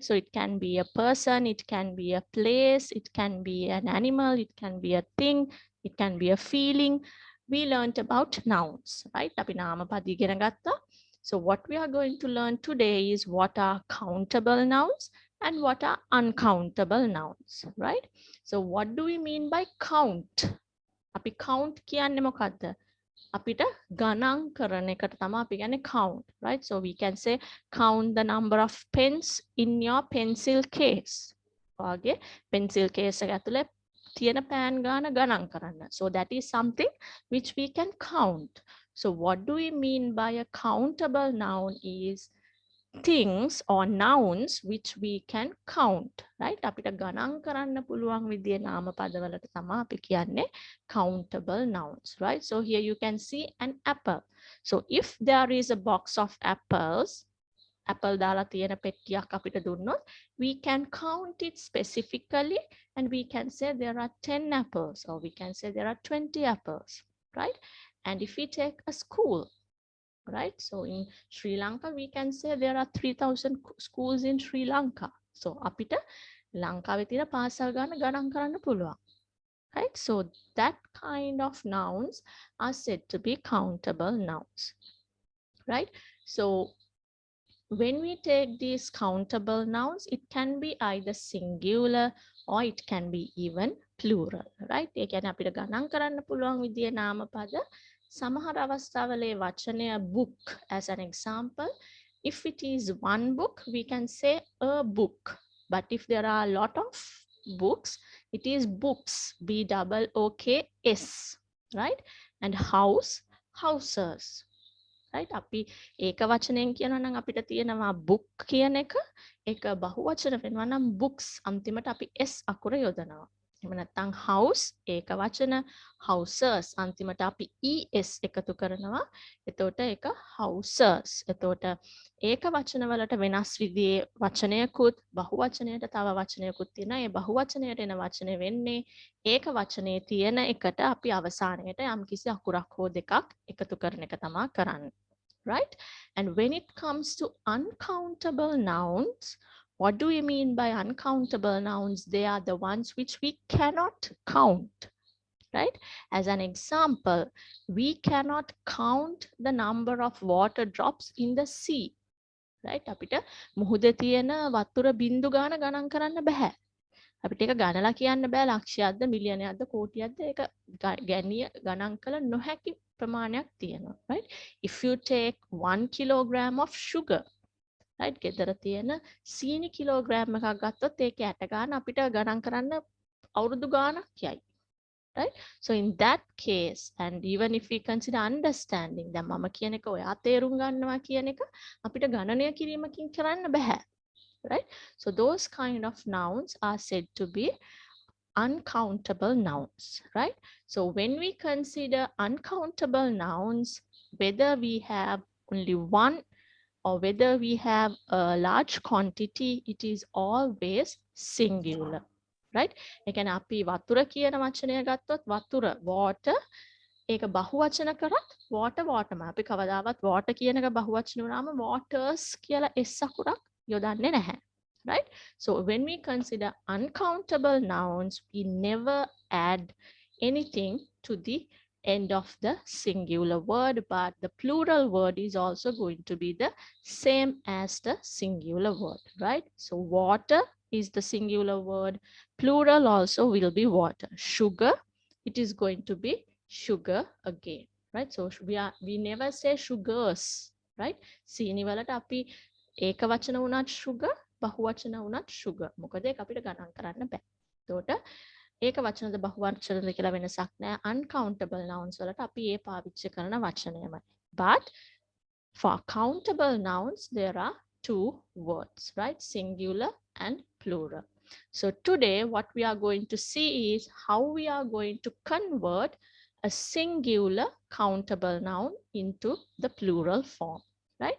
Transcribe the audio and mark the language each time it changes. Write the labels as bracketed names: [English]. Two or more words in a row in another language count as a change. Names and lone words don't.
[English] So it can be a person, it can be a place, it can be an animal, it can be a thing, it can be a feeling. We learned about nouns, right? [Sinhala] අපි නාම පද ඉගෙන ගත්තා. [English] So what we are going to learn today is what are countable nouns and what are uncountable nouns, right? So what do we mean by count? [Sinhala] අපි count කියන්නේ මොකක්ද? අපිට ගණන් කරන එකට තමයි අපි කියන්නේ count, right? [English] So we can say count the number of pens in your pencil case. [Sinhala] ඔයාගේ pencil case එක ඇතුලේ තියෙන පෑන් ගාන ගණන් කරන්න. [English] So that is something which we can count. So what do we mean by a countable noun is things or nouns which we can count, right? [Sinhala] අපිට ගණන් කරන්න පුළුවන් විදිය නාම පදවලට තමයි අපි කියන්නේ [English] countable nouns, [Sinhala] right? [English] So here you can see an apple. So if there is a box of apples, [Sinhala] apple දාලා තියෙන පෙට්ටියක් අපිට දුන්නොත්, [English] we can count it specifically and we can say there are 10 apples or we can say there are 20 apples, right? And if we take a school, right? So in Sri Lanka, we can say there are 3,000 schools in Sri Lanka. [Sinhala] So අපිට ලංකාවේ තියෙන පාසල් ගාන ගණන් කරන්න පුළුවන්. [English] Right? So that kind of nouns are said to be countable nouns. Right? So when we take these countable nouns, it can be either singular or it can be even plural, right? [Sinhala] ඒ කියන්නේ අපිට ගණන් කරන්න පුළුවන් විදිය නාම පද සමහර අවස්ථාවල වචනය [English] book as an example. If it is one book, we can say a book. But if there are a lot of books, it is books, BOOKS, right? And house, houses. right? [Sinhala] අපි ඒක වචනයෙන් කියනවා නම් අපිට තියෙනවා book කියන එක. ඒක බහුවචන වෙනවා නම් books අන්තිමට අපි s අකුර යොදනවා. එහෙම නැත්නම් house ඒක වචන, houses අන්තිමට අපි es එකතු කරනවා. එතකොට ඒක houses. එතකොට ඒක වචන වලට වෙනස් විදිහේ වචනයකුත් බහුවචනයට තව වචනයකුත් තියෙනවා. ඒ බහුවචනයට එන වචනේ වෙන්නේ ඒක වචනේ තියෙන එකට අපි අවසානයේට යම්කිසි අකුරක් හෝ දෙකක් එකතු කරන එක තමයි කරන්නේ. [English] Right? And when it comes to uncountable nouns, What do we mean by uncountable nouns? They are the ones which we cannot count, right? As an example, we cannot count the number of water drops in the sea, right? [Sinhala] අපිට මුහුදේ තියෙන වතුර බින්දු ගාන ගණන් කරන්න බෑ. අපිට ඒක ගණලා කියන්න බෑ ලක්ෂයක්ද මිලියනයක්ද කෝටියක්ද ඒක ගැනිය ගණන් කළ නොහැකි ප්‍රමාණයක් තියෙනවා, [English] right? If you take 1 kilogram of sugar, right? [Sinhala] ගෙදර තියෙන සීනි කිලෝග්‍රෑම් එකක් ගත්තොත් ඒක ඇට ගන්න අපිට ගණන් කරන්න අවුරුදු ගානක් යයි, [English] right? So in that case, and even if we consider understanding, [Sinhala] දැන් මම කියන එක ඔයා තේරුම් ගන්නවා කියන එක අපිට ගණනය කිරීමකින් කරන්න බෑ, [English] right? So those kind of nouns are said to be uncountable nouns, right? So when we consider uncountable nouns, whether we have only one or whether we have a large quantity, it is always singular, right? [Sinhala] ඒ කියන්නේ අපි වතුර කියන වචනය ගත්තොත් වතුර water ඒක බහුවචන කරත් waterම අපි කවදාවත් water කියන එක බහුවචන වුණාම waters කියලා s අකුරක් යොදන්නේ නැහැ, [English] right? So when we consider uncountable nouns, we never add anything to the end of the singular word, but the plural word is also going to be the same as the singular word, right? So water is the singular word, plural also will be water. Sugar, it is going to be sugar again, right? So we never say sugars, right? [Sinhala] සීනි වලට අපි ඒක වචන වුණත් sugar, බහුවචන වුණත් sugar. මොකද ඒක අපිට ගණන් කරන්න බෑ. එතකොට ඒක වචනද බහුවචනද කියලා වෙනසක් නෑ. [English] Uncountable nouns [Sinhala] වලට අපි ඒ පාවිච්චි කරන වචනයමයි. [English] But for countable nouns, there are two words, right? Singular and plural. So today, what we are going to see is how we are going to convert a singular countable noun into the plural form, right?